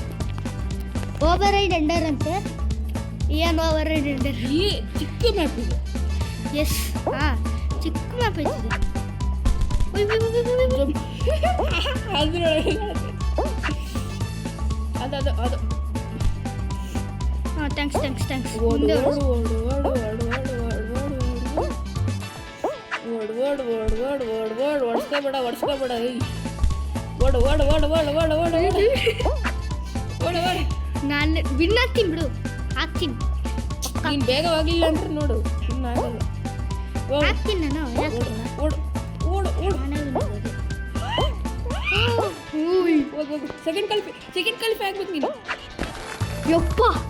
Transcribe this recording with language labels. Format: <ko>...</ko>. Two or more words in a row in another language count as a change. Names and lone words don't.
<kn>ಓವರ್ ರೈಡ್ ಎಂಡರ್ ಅಂತೆ. ಏನು ಓವರ್ ರೈಡ್ ಎಂಡರ್? ಈ ಚಿಕ್ಕ ಮ್ಯಾಪ್ ಇದೆ. ಎಸ್, ಹಾಂ, ಚಿಕ್ಕ ಮ್ಯಾಪ್ ಇದೆ. ಅದ್ರೊಳಗೆ ಅದು ಅದು ಹಾಂ, ಥ್ಯಾಂಕ್ಸ್. ಓಡು ಮುಂದೆ ಓಡು ಓಡು ಓಡು ಓಡು ಓಡು ಓಡು ಓಡು ಓಡು ಓಡು ಓಡು ಓಡು ಓಡಿಸ್ಕೋಬೇಡ ಓಡು ಓಡು ಓಡು ಓಡು ಓಡು ಓಡು ಓಡು ಓಡು ಓಡು. ನಾನು ವಿನ್ ಆಗ್ತೀನಿ ಬಿಡು, ಆಗ್ತೀನಿ. ನೀನು ಬೇಗ ಹೋಗ್ಲಿಲ್ಲ ಅಂದ್ರೆ ನೋಡು ಇನ್ನಾಗಲ್ಲ. ಆಗ್ತೀನಿ ನಾನು. ಯಾಕೆ ಓಡು ಓಡು ಓಡು. ನಾನೇ win ಆಗೋದು. ಹೋಗು ಸೆಕೆಂಡ್ ಕಲ್ಫಿ ಆಗ್ಬೇಕು ನೀನು. ಯಪ್ಪ,</kn>